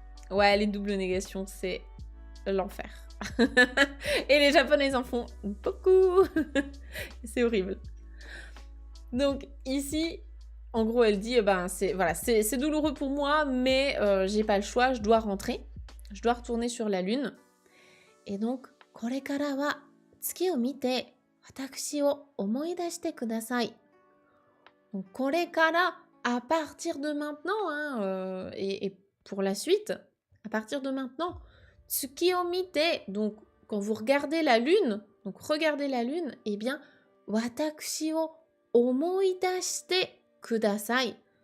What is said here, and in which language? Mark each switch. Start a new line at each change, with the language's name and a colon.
French: Ouais, les doubles négations, c'est l'enfer. Et les Japonais en font beaucoup. C'est horrible. Donc ici, En gros, elle dit, ben, c'est douloureux pour moi, mais j'ai pas le choix, je dois rentrer. Je dois retourner sur la Lune. Et donc,
Japanese: これからは月を見て私を思い出してください.
French: Donc,
Japanese: これから,
French: à partir de maintenant, hein, et pour la suite, à partir de maintenant,
Japanese: 月を見て,
French: donc quand vous regardez la Lune, donc regardez la Lune, eh bien,
Japanese: 私を思い出してください.